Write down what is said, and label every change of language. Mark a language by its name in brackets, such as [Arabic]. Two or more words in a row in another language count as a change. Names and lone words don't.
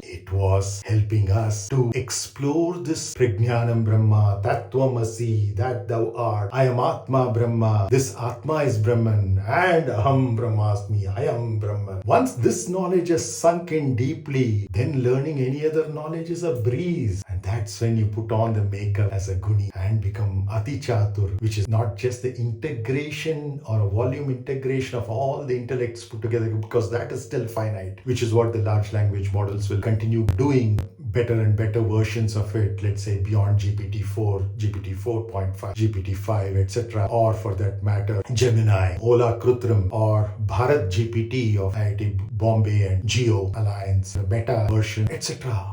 [English] It was helping us to explore this [Sanskrit] Prajnanam Brahma, Tattvamasi, [English] that thou art, I am [Sanskrit] Atma Brahma, [English] this Atma is Brahman, and [Sanskrit] aham Brahmasmi, [English] I am Brahman. Once this knowledge has sunk in deeply, then learning any other knowledge is a breeze. And that's when you put on the makeup as a guṇī and become ati-cātura, which is not just the integration or a volume integration of all the intellects put together, because that is still finite, which is what the large language models will continue doing. Better and better versions of it, let's say beyond GPT-4, GPT-4.5, GPT-5, etc., or for that matter, Gemini, Ola Krutrim, or Bharat GPT of IIT Bombay and Geo Alliance, the Meta version, etc.